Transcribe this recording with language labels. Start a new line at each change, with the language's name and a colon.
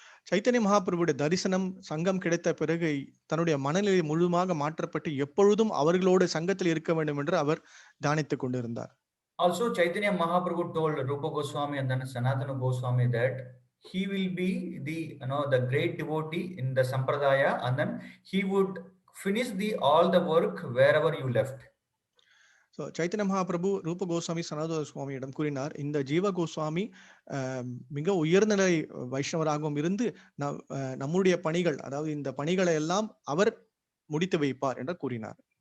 Tamil: சைத்தன்ய மகாபிரபுடைய தரிசனம் சங்கம் கிடைத்த பிறகு தன்னுடைய மனநிலை முழுமாக மாற்றப்பட்டு எப்பொழுதும் அவர்களோடு சங்கத்தில் இருக்க வேண்டும் என்று அவர் தியானித்துக் கொண்டிருந்தார்.
English: Also Chaitanya Mahaprabhu told Rupa Goswami and then Sanatana Goswami that he will be the great devotee in the Sampradaya, and then he would finish all the work wherever you left.
Tamil: So Chaitanya Mahaprabhu ரூப கோஸ்வாமி சனாதன சுவாமியிடம் கூறினார், இந்த ஜீவ கோஸ்வாமி மிக உயர்நிலை வைஷ்ணவராகவும் இருந்து நம்முடைய பணிகள், அதாவது இந்த பணிகளை எல்லாம் அவர் முடித்து வைப்பார் என்று கூறினார்.